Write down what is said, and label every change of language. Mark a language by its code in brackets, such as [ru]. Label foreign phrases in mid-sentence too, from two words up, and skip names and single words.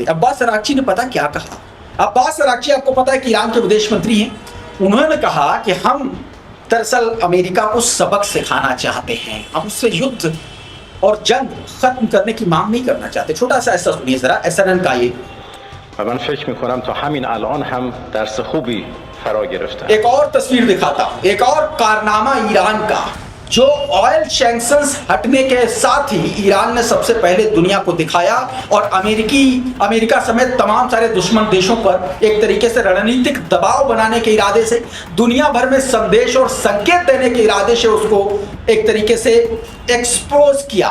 [hi] अब्बास अरागची ने पता क्या कहा। अब्बास अरागची आपको पता है कि ईरान के विदेश मंत्री हैं। उन्होंने कहा कि हम दरअसल अमेरिका को सबक सिखाना चाहते हैं, हम उससे युद्ध और जंग खत्म करने की मांग नहीं करना चाहते। छोटा सा ऐसा सुनिए जरा SNN का ये। [fa] من فکر میکنم تا همین الان هم درس خوبی فرا گرفتن. [hi] एक और तस्वीर दिखाता हूं, एक और कारनामा ईरान का, जो [en] oil sanctions [hi] हटने के साथ ही ईरान ने सबसे पहले दुनिया को दिखाया और अमेरिका समेत तमाम सारे दुश्मन देशों पर एक तरीके से रणनीतिक दबाव बनाने के इरादे से, दुनिया भर में संदेश और संकेत देने के इरादे से उसको एक तरीके से एक्सपोज किया।